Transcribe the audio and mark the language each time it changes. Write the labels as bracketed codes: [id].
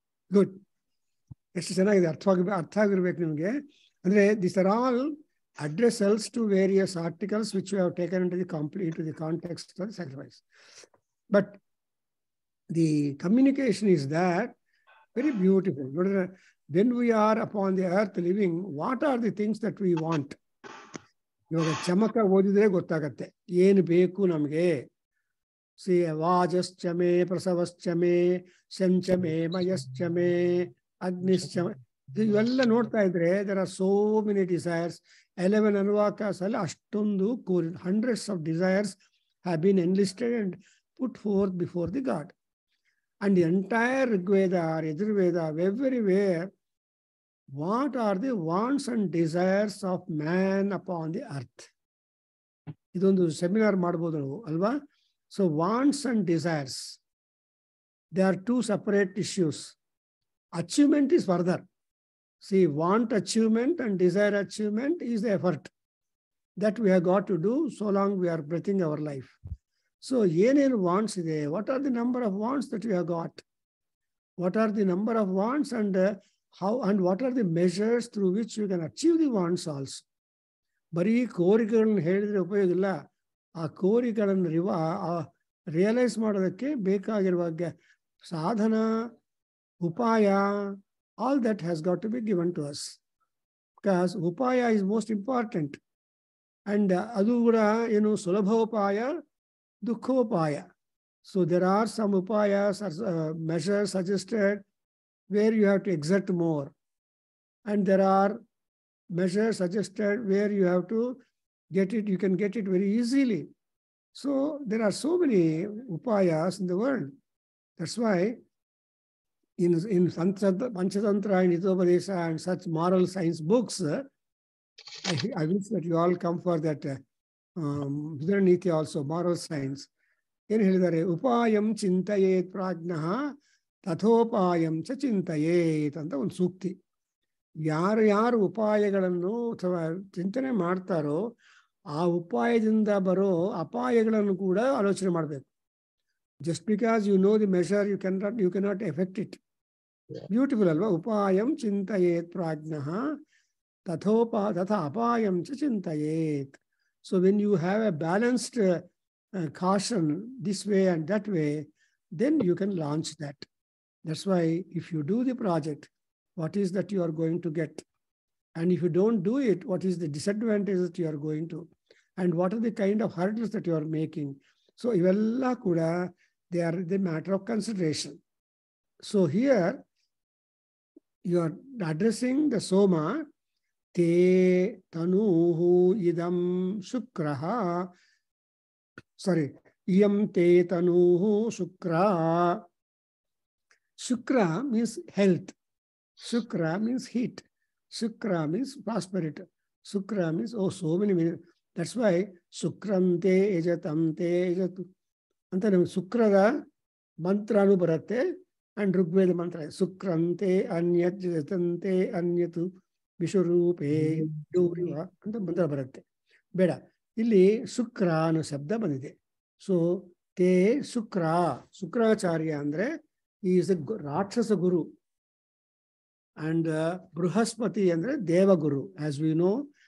[kn] Good. ಎಷ್ಟು ಚೆನ್ನಾಗಿದೆ, ಅರ್ಥ ಆಗಿರ್ಬೇಕು ನಿಮಗೆ. ಅಂದರೆ [en] This are all address sells to various articles which we have taken into the context of the sacrifice. But the communication is that very beautiful. When we are upon the earth living, what are the things that we want? [kn] ಇವಾಗ ಚಮಕ ಓದಿದ್ರೆ ಗೊತ್ತಾಗತ್ತೆ ಏನು ಬೇಕು ನಮಗೆ. [en] see [sa] ವಾಜಶ್ಚಮೆ ಪ್ರಸವಶ್ಚಮೆ ಶಂಚಮೆ ಮಯಶ್ಚಮೆ ಅಗ್ನಿಶ್ಚಮೆ [kn] ಇವೆಲ್ಲ ನೋಡ್ತಾ ಇದ್ರೆ [en] there are so many desires. 11 [kn] ಅನುವಾಕಾಸ್ ಅಲ್ಲಿ ಅಷ್ಟೊಂದು [en] hundreds of desires have been enlisted and put forth before the God. And the entire Rigveda or Yajurveda, everywhere, what are the wants and desires of man upon the earth? [kn] ಇದೊಂದು seminar ಮಾಡ್ಬೋದು ನಾವು ಅಲ್ವಾ? [en] So wants and desires, they are two separate issues. Achievement is further. See, want achievement and desire achievement is the effort that we have got to do so long we are breathing our life. So, [kn] ಏನೇನು [en] wants [kn] ಇದೆ? [en] What are the number of wants that we have got? What are the number of wants and how and what are the measures through which you can achieve the wants also? [kn] ಬರೀ ಕೋರಿಕೆಗಳನ್ನು ಹೇಳಿದ್ರೆ ಉಪಯೋಗ ಇಲ್ಲ. ಆ ಕೋರಿಕೆಗಳನ್ನು realise ಮಾಡೋದಕ್ಕೆ ಬೇಕಾಗಿರುವ ಸಾಧನ, ಉಪಾಯ, [en] all that has got to be given to us. Because upaya is most important. [kn] And ಅದು ಕೂಡ ಏನು ಸುಲಭೋಪಾಯ, ದುಃಖೋಪಾಯ. [en] So there are some upayas or measures suggested where you have to exert more. And there are measures suggested where you have to get it, you can get it very easily. So there are so many upayas in the world. That's why in Panchatantra and Hitopadesha and such moral science books, I wish that you all come for that Niti also, moral science. [kn] ಏನು ಹೇಳಿದ್ದಾರೆ? [sa] ಉಪಾಯಂ ಚಿಂತಯೇತ್ ಪ್ರಾಜ್ಞಃ ತಥೋಪಾಯಂ ಚ ಚಿಂತಯೇತ್ [kn] ಅಂತ ಒಂದು ಸೂಕ್ತಿ. ಯಾರು ಉಪಾಯಗಳನ್ನು ಅಥವಾ ಚಿಂತನೆ ಮಾಡ್ತಾರೋ ಆ ಉಪಾಯದಿಂದ ಬರೋ ಅಪಾಯಗಳನ್ನು ಕೂಡ ಆಲೋಚನೆ ಮಾಡಬೇಕು. [en] Just because you know the measure, you cannot affect it. Beautiful alva? [sa] Upayam chintayet prajnah tatha apayam cha chintayet. [en] So when you have a balanced caution this way and that way, then you can launch that. That's why if you do the project, what is that you are going to get? And if you don't do it, what is the disadvantage that you are going to? And what are the kind of hurdles that you are making? So [kn] ivella kuda, [en] they are the matter of consideration. So here you are addressing the Soma, [sa] te tanuhu idam shukraha. [en] Sorry, [sa] iyam te tanuhu shukra. [en] Shukra means health. Shukra means heat. Shukra means prosperity. Shukra means, oh, so many meanings. [sa] That's why Shukrante ejatamte ejatu. [kn] ಅಂತ ನಮಗೆ ಶುಕ್ರದ ಮಂತ್ರನೂ ಬರುತ್ತೆ and Rigveda ಮಂತ್ರ [sa] ಶುಕ್ರಂತೆ ಅನ್ಯತ್ ಜತಂತೆ ಅನ್ಯತು ವಿಶ್ವರೂಪೇ [kn] ಅಂತ ಮಂತ್ರ ಬರುತ್ತೆ. ಬೇಡ, ಇಲ್ಲಿ ಶುಕ್ರ ಅನ್ನೋ ಶಬ್ದ ಬಂದಿದೆ. ಸೊ ತೇ ಶುಕ್ರಾಚಾರ್ಯ ಅಂದ್ರೆ ಈಸ್ ಎ ರಾಕ್ಷಸ ಗುರು ಅಂಡ್ ಬೃಹಸ್ಪತಿ ಅಂದ್ರೆ ದೇವಗುರು [en] As we know.